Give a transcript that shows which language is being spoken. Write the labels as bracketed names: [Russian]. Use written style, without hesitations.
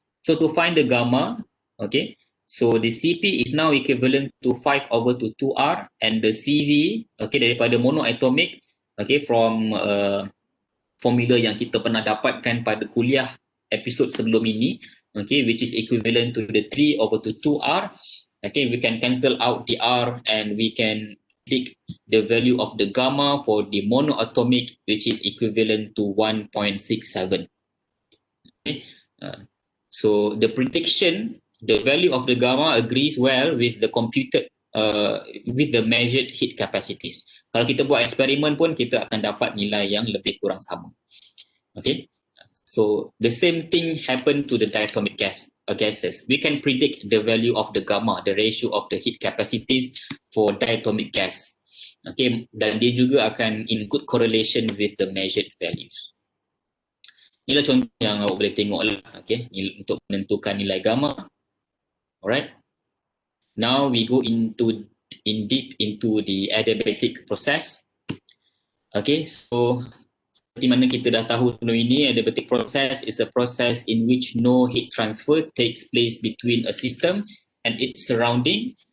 [English] So to find the gamma, okay, so the Cp is now equivalent to 5/2R, and the Cv, okay, daripada monoatomic, okay, from formula [Malay] yang kita pernah dapatkan pada kuliah episod sebelum ini, [English] okay, which is equivalent to the 3/2R, okay, we can cancel out the R and we can predict the value of the gamma for the monoatomic, which is equivalent to 1.67. Okay. So the prediction, the value of the gamma agrees well with the computed, with the measured heat capacities. [Malay] Kalau kita buat eksperimen pun, kita akan dapat nilai yang lebih kurang sama. [English] Okay. So the same thing happened to the diatomic gases. We can predict the value of the gamma, the ratio of the heat capacities for diatomic gas. Okay, [Malay] dan dia juga akan [English] in good correlation with the measured values. [Malay] Inilah contoh yang awak boleh tengok lah, okay, untuk menentukan nilai gamma. [English] Alright. Now we go in deep into the adiabatic process. Okay, [Malay] so seperti mana kita dah tahu sebelum ini, [English] adiabatic process is a process in which no heat transfer takes place between a system and its surrounding.